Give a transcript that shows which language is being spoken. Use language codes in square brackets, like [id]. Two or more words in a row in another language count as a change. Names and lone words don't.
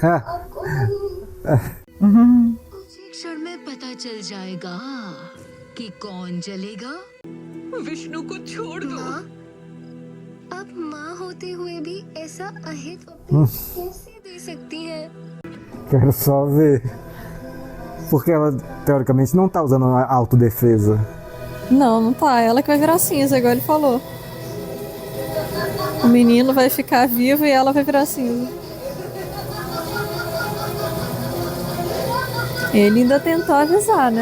[hi] कुछ एक क्षण में पता चल जाएगा कि कौन जलेगा। विष्णु को छोड़ दो। माँ, अब माँ होते हुए भी ऐसा अहित उपदेश कैसे दे सकती हैं? [pt] Quero só ver. Porque ela, teoricamente, não tá usando a autodefesa. Não, não tá. Ela que vai virar cinza, igual ele falou. O menino vai ficar vivo e ela vai virar cinza. Ele ainda tentou avisar, né?